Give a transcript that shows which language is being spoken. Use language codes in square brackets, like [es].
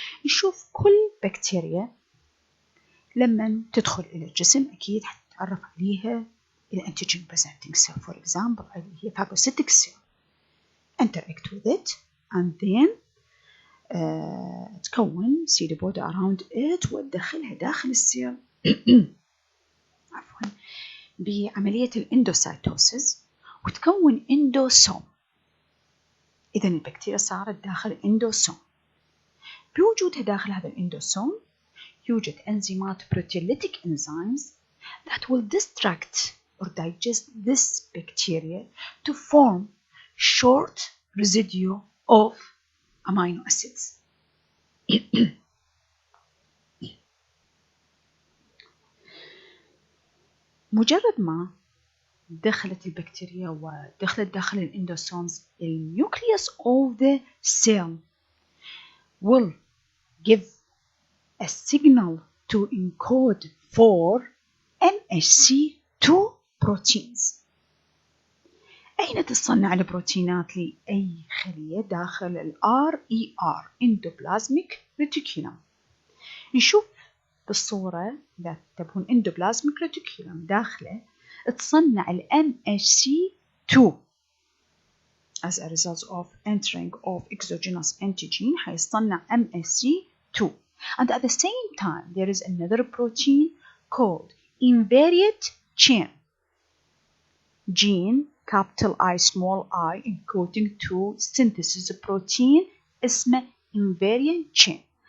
[ar] نشوف كل بكتيريا لما تدخل إلى الجسم أكيد حتتعرف عليها الانتيجين [en] presenting cell, for example [ar] اللي هي [en] phagocytic cell, interact with it and then [ar] تكون [en] cell body around it [ar] وتدخلها داخل السيل عفوا بعملية الاندوسايتوسيس وتكون اندوسوم. إذا البكتيريا صارت داخل اندوسوم. بوجودها داخل هذا الاندوسوم يوجد انزيمات [en] proteolytic enzymes that will distract or digest this bacteria to form short residue of amino acids. [ar] مجرد ما دخلت البكتيريا ودخلت داخل الاندوسومز [en] the nucleus of the cell will give a signal to encode for MHC2 proteins. [ar] أين تصنع البروتينات لأي خلية داخل ال RER Endoplasmic Reticulum. نشوف بالصورة إذا تبون [en] Endoplasmic Reticulum [ar] داخله تصنع ال [en] MHC2 as a result of entering of exogenous antigen حيصنع MHC2 and at the same time there is another protein called invariant chain gene capital I small I encoding to synthesis protein اسمه invariant chain.